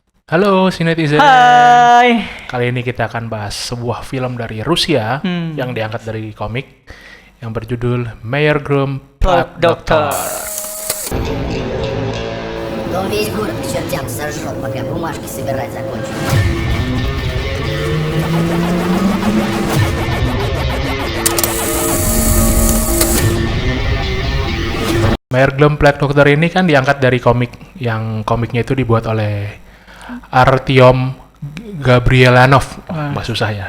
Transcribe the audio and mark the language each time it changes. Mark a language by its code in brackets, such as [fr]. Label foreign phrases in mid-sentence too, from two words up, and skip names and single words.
[id] Halo Sinetizen. Hai. Kali ini kita akan bahas sebuah film dari Rusia yang diangkat dari komik yang berjudul Mayor Grum Plot Doctor. [ru] Он весь город к чертям сожжет, пока бумажки собирать закончит. [id] Mayor Grum Plot Doctor ini kan diangkat dari komik yang komiknya itu dibuat oleh Artyom Gabrielanov. Bahasa susah ya.